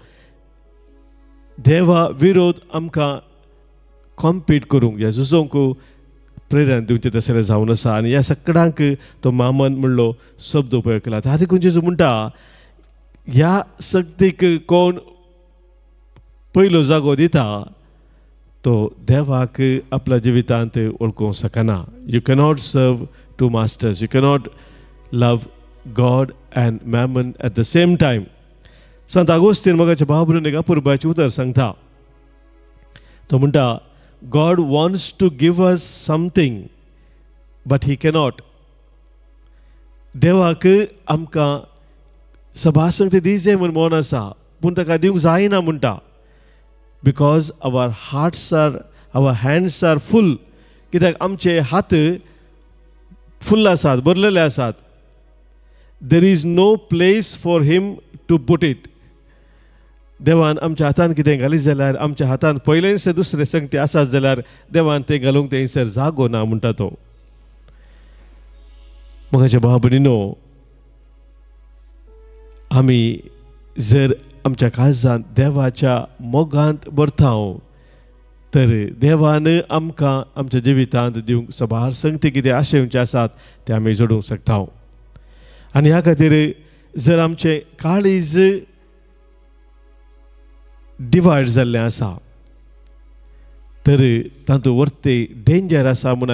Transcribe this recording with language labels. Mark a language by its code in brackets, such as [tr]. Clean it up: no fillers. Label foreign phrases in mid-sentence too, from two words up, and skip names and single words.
[kok] देवा विरोध आमकां कॉम्पीट करूंक या झुजोवंक प्रेरण दिवचें तसलें जावन आसा आनी ह्या सगळ्यांक तो मामन म्हणलो शब्द उपयोग केला त्या देखून जेजू म्हणटा ह्या सक्तीक कोण पयलो जागो दिता तो देवाक आपल्या जिवितांत वळखूंक शकना [en] You cannot serve two masters you cannot love God and mammon at the same time [kok] संत आगोस्तीन मोगाच्या भाव भयणीक एका पुरबाचें उतर सांगता तो म्हणटा [en] God wants to give us something, but He cannot. [kok] देवाक आमकां सभासंग ते दिजे म्हूण मोन आसा पूण ताका दिवंक जायना म्हणटा [en] because our hearts are our hands are full [kok] कित्याक आमचे हात फुल्ल आसात भरलेले आसात [en] there is no place for him to put it [kok] देवान आमच्या हातान कितें घालीत जाल्यार आमच्या हातान पयलेंच दुसरे संगती आसात जाल्यार देवान तें घालूंक थंयसर जागो ना म्हणटा तो मोगाच्या भाव भयणीनो आमी जर आमच्या काळजांत देवाच्या मोगांत भरतांव तर देवान आमकां आमच्या जिवितांत दिवंक सभार संगती कितें आशेवचे आसात ते आमी जोडूंक शकता आनी ह्या खातीर जर आमचें काळीज डिवायड जाल्लें आसा तर तातूंत वर्ते डेंजर आसा म्हूण